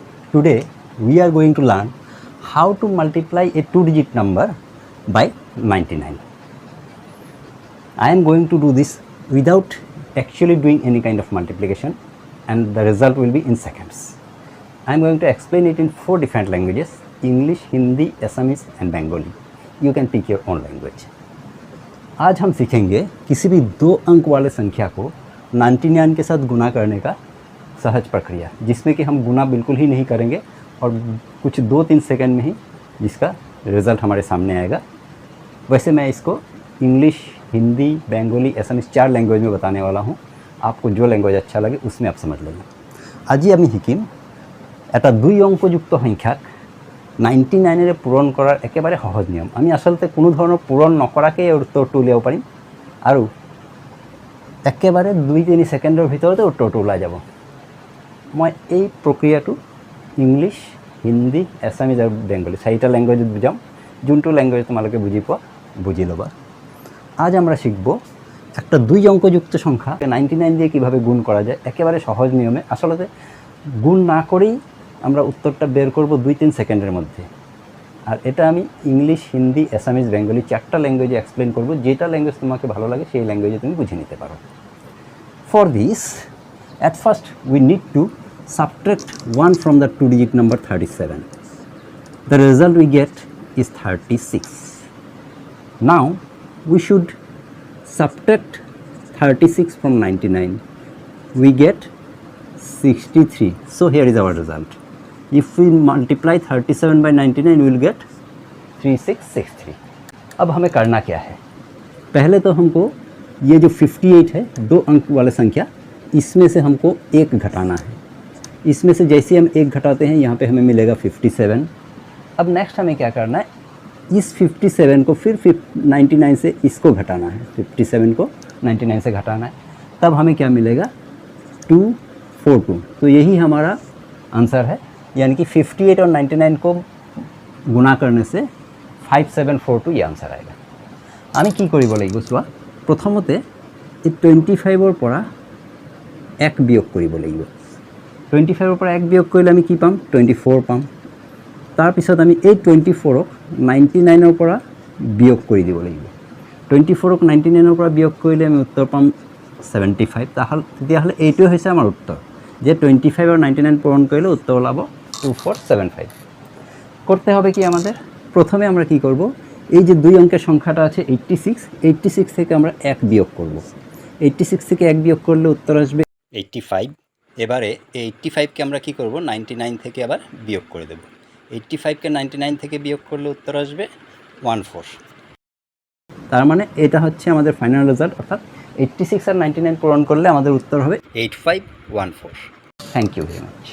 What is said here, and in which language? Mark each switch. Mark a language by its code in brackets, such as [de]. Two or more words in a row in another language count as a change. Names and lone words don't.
[en] Today we are going to learn how to multiply a two-digit number by 99. I am going to do this without actually doing any kind of multiplication, and the result will be in seconds. I am going to explain it in 4 different languages: English, Hindi, Assamese and Bengali. You can pick your own language. [hi] आज हम सीखेंगे किसी भी 2 अंक वाले संख्या को 99 के साथ गुना करने का सहज प्रक्रिया, जिसमें कि हम गुना बिल्कुल ही नहीं करेंगे और कुछ 2-3 सेकंड में ही जिसका रिज़ल्ट हमारे सामने आएगा। वैसे मैं इसको इंग्लिश, हिंदी, बेंगोली, असमीज 4 लैंग्वेज में बताने वाला हूँ। आपको जो लैंग्वेज अच्छा लगे उसमें आप समझ लेना। [as] আজি আমি শিকিম এটা 2 অঙ্কযুক্ত সংখ্যাক 99 পূরণ করার একেবারে সহজ নিয়ম। আমি আসলে কোনো ধৰণৰ পূৰণ নকৰাকৈ উত্তৰটো উলিয়াব পাৰিম আৰু একেবাৰে 2-3 সেকেন্ডৰ ভিতৰতে উত্তৰটো ওলাই যাব। মই এই প্ৰক্ৰিয়াটো ইংলিশ, হিন্দি, আসামিজ আৰু বেংগলী 4টা ল্যাঙ্গুয়েজত বুজাম। যোনটো ল্যাঙ্গুয়েজ তোমালোকে বুঝি লবা। [bn] আজ আমরা শিখব একটা 2 অঙ্কযুক্ত সংখ্যা 99 দিয়ে কিভাবে গুণ করা যায় একেবারে সহজ নিয়মে। আসলে গুণ না করেই আমরা উত্তরটা বের করব 2-3 সেকেন্ডের মধ্যে। আর এটা আমি ইংলিশ, হিন্দি, আসামিজ, বেঙ্গলি 4টা ল্যাঙ্গুয়েজে এক্সপ্লেন করব। যেটা ল্যাঙ্গুয়েজ তোমাকে ভালো লাগে সেই ল্যাঙ্গুয়েজে তুমি বুঝে নিতে পারো। [en] For this, at first we need to subtract 1 from the 2-digit number 37. The result we get is 36. Now we should subtract 36 from 99. We get 63. So here is our result. If we multiply 37 by 99, we will get 3663. [hi] अब हमें करना क्या है? पहले तो हमको ये जो 58 है 2 अंक वाले संख्या, इसमें से हमको 1 घटाना है। इसमें से जैसे हम 1 घटाते हैं यहाँ पे हमें मिलेगा 57। अब नेक्स्ट हमें क्या करना है, इस 57 को फिर 99 से इसको घटाना है। 57 को 99 से घटाना है, तब हमें क्या मिलेगा 242। तो यही हमारा आंसर है, यानी कि 58 और 99 को गुणा करने से 5742 ये आंसर आएगा। [as] আমি কি কৰিব লাগিব চোৱা, প্ৰথমতে এই 25ৰ পৰা 1 বিয়োগ কৰিব লাগিব। 25ৰ পৰা 1 বিয়োগ কৰিলে আমি কি পাম, 24 পাম। তাৰপিছত আমি এই 24ক 99ৰ পৰা বিয়োগ কৰি দিব লাগিব। 24ক 99ৰ পৰা বিয়োগ কৰিলে আমি উত্তৰ পাম 75। তেতিয়াহ'লে এইটোৱে হৈছে আমাৰ উত্তৰ, [bn] যে 25 আর 99 পূরণ করলে উত্তর ওলাব 2475। করতে হবে কি আমাদের, প্রথমে আমরা কি করব, এই যে 2 অঙ্কের সংখ্যাটা আছে 86 থেকে আমরা 1 বিয়োগ করব। 86 থেকে 1 বিয়োগ করলে উত্তর আসবে 85। এবারে এই 85কে আমরা কি করব, 99 থেকে আবার বিয়োগ করে দেব। 85কে 99 থেকে বিয়োগ করলে উত্তর আসবে 14। তার মানে এটা হচ্ছে আমাদের [en] final result, [bn] অর্থাৎ 86 আর 99 পূরণ করলে আমাদের উত্তর হবে 8514। [en] Thank you very much.